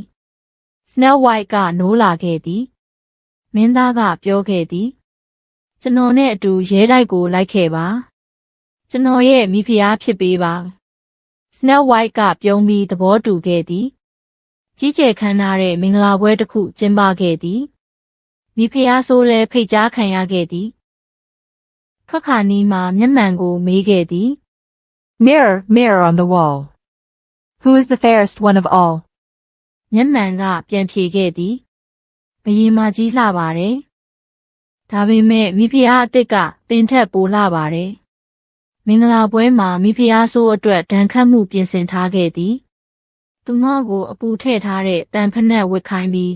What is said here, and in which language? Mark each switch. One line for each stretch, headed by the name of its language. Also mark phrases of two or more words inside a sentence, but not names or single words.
Burmese: Snow White ကနိုးလာခဲ့သည်မင်းသားကပြောခဲ့သည်ကျွန်တော်နဲ့အတူရဲတိုက်ကိုလိုက်ခဲ့ပါကျွန်တော်ရဲ့မိဖုရားဖြစ်ပေးပါ Snow White ကပြုံးပြီးသဘောတူခဲ့သည်ကြီးကျယ်ခမ်းနားတဲ့မင်္ဂလာပွဲတစ်ခုကျင်းပခဲ့သည်မိဖုရားဆိုလည်းဖိတ်ကြားခံရခဲ့သည်ထွက်ခါနီးမှာမျက်မှန်ကိုမေးခဲ့သည်
English: Mirror, mirror on the wall. Who is the fairest one of all?
Burmese: မျက်မှန်ကပြန်ဖြေခဲ့သည်ဘယင်မကြီးလှပါတယ်ဒါပေမဲ့မိဖုရားအစ်စ်ကတင်ထက်ပိုလှပါတယ်မင်္ဂလာပွဲမှာမိဖု ရားဆိုးအတွက်ဒဏ်ခတ်မှုပြင်ဆင်ထားခဲ့သည်သူမကိုအပူထည့်ထားတဲ့တန်ဖက်ဝတ်ခိုင်းပြီး